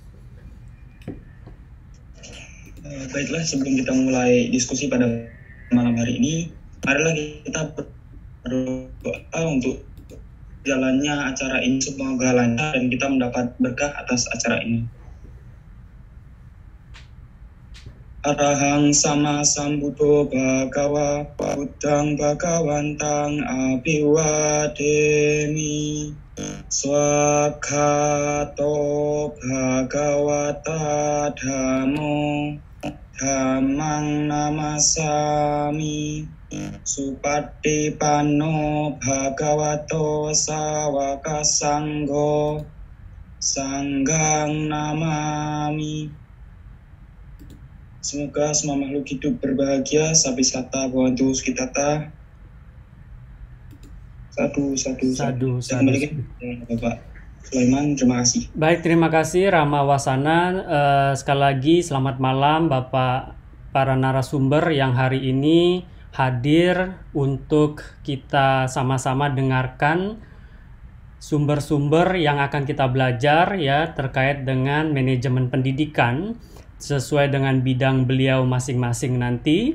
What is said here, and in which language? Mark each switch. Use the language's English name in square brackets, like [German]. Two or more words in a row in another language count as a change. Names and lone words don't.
[Indonesian] Baiklah, sebelum kita mulai diskusi pada malam hari ini, marilah kita berdoa untuk jalannya acara ini, semoga lancar dan kita mendapat berkah atas acara ini. [Pali] Arahang sama sambuddho bhagawa buddhang bhagawantang abhiwademi swakhato bhagawata dhammo dhammang namasami supatipanno bhagavato sawaka sanggo sanggang namami. [Indonesian] Semoga semua makhluk hidup berbahagia, [Pali] sabi sata bhavantu sukhitata. [Indonesian] Sadu. Kembali ke Bapak Sulaiman, terima kasih. Baik, terima kasih Rama Wasana. Sekali lagi selamat malam Bapak para narasumber yang hari ini hadir untuk kita sama-sama dengarkan sumber-sumber yang akan kita belajar ya terkait dengan manajemen pendidikan sesuai dengan bidang beliau masing-masing nanti.